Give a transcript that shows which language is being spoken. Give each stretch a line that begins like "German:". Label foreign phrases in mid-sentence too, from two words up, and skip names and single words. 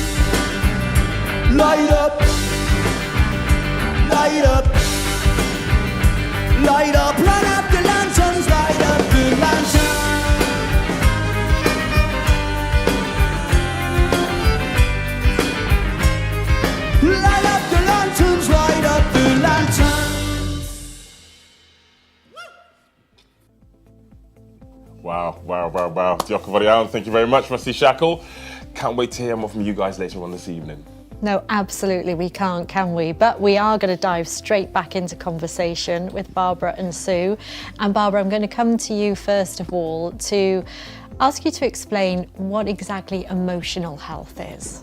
English: Light up, light up, light up, light up the lanterns, light up the lanterns. Light up the lanterns, light up the lanterns.
Welsh: Wow. Diolch yn fawr iawn.
English: Thank you very much, Rusty Shackle. Can't wait to hear more from you guys later on this evening. No, absolutely we can't, can we? But we are going to dive straight back into conversation with Barbara and Sue. And Barbara, I'm going to come to you first of all to ask you to explain what exactly emotional health is.